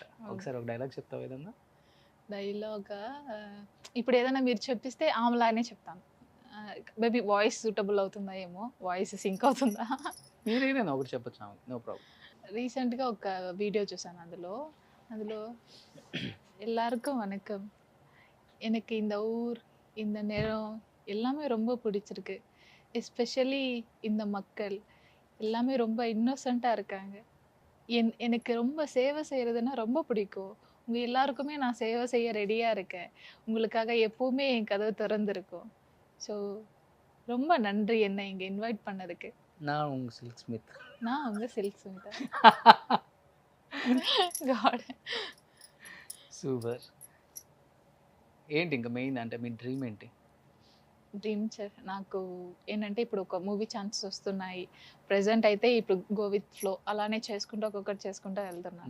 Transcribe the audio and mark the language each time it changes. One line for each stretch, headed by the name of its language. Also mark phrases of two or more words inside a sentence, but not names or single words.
Telugu: ఒకసారి ఒక డైలాగ్ చెప్తావా ఏదన్నా? డైలాగా ఇప్పుడు ఏదైనా మీరు చెప్పిస్తే ఆమెలానే చెప్తాను.
English: maybe voice suitable
Telugu: అవుతుందా ఏమో!
English: voice sync
Telugu: అవుతుందా? మీరేదైనా ఒకటి చెప్పొచ్చు ఆమెకి.
English: no problem.
Telugu: రీసెంట్‌గా ఒక వీడియో చూసాను అందులో
Tamil: எல்லாருக்கும் வணக்கம். எனக்கு இந்த ஊர், இந்த நிறம் எல்லாமே ரொம்ப பிடிச்சிருக்கு. எஸ்பெஷலி இந்த மக்கள் எல்லாமே ரொம்ப இன்னோசென்ட்டா இருக்காங்க. எனக்கு ரொம்ப சேவை செய்றதுன்னா ரொம்ப பிடிக்கும். உங்க எல்லாருக்குமே நான் சேவை செய்ய ரெடியா இருக்கேன். உங்களுக்காக எப்பவுமே என் கதவு திறந்திருக்கும். ஸோ ரொம்ப நன்றி என்னை இங்க இன்வைட் பண்ணதுக்கு. நான் உங்க சில்க் ஸ்மித். நான் உங்க சில்க் ஸ்மிதா.
Telugu: గాడ్. సూపర్. ఏంటి ఇంక మెయిన్ అంటే మీ డ్రీమ్ ఏంటి? డ్రీమ్ నాకు ఏంటంటే ఇప్పుడు ఒక మూవీ ఛాన్సెస్ వస్తున్నాయి. ప్రెజెంట్ అయితే ఇప్పుడు
English: go with flow
Telugu: అలానే చేసుకుంటూ ఒక్కొక్కటి చేసుకుంటూ వెళ్తున్నాను.